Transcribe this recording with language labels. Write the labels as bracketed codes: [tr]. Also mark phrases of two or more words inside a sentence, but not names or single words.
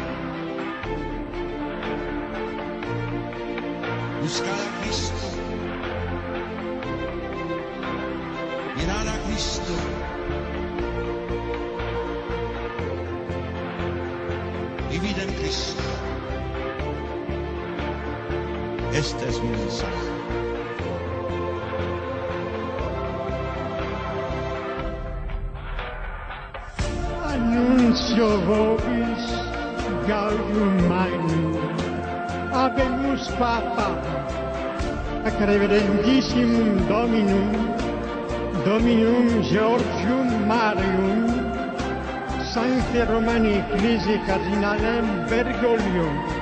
[es] Buscar a Cristo. Mirar a Cristo. Vivir en Cristo. Este es mi mensaje. [la] Annuncio vobis gaudium magnum, habemus Papa, ac reverendissimum Dominum Georgium Marium, Sancti Romani Ecclesiae Cardinalem Bergoglio.